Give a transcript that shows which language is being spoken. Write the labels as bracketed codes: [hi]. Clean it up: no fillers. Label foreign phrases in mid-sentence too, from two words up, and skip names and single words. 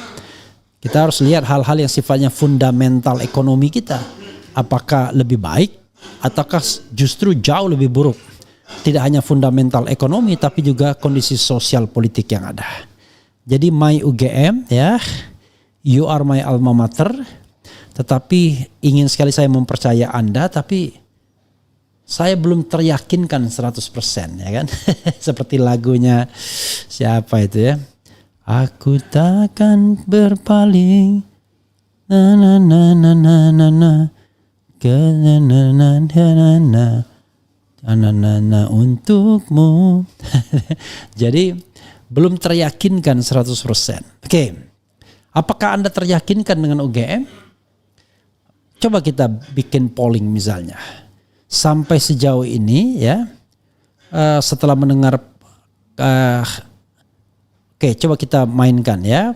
[id] Kita harus lihat hal-hal yang sifatnya fundamental ekonomi kita. Apakah lebih baik ataukah justru jauh lebih buruk? Tidak hanya fundamental ekonomi tapi juga kondisi sosial politik yang ada. Jadi my UGM ya, [en] you are my alma mater. [id] Tetapi ingin sekali saya mempercaya Anda, tapi saya belum teryakinkan 100% ya kan. Seperti lagunya siapa itu ya? Aku takkan berpaling, na na na na na na na, ke na na na na na na na untukmu. Jadi belum teryakinkan 100%. Oke, apakah Anda teryakinkan dengan UGM? Coba kita bikin polling misalnya. Sampai sejauh ini ya, setelah mendengar oke, coba kita mainkan ya.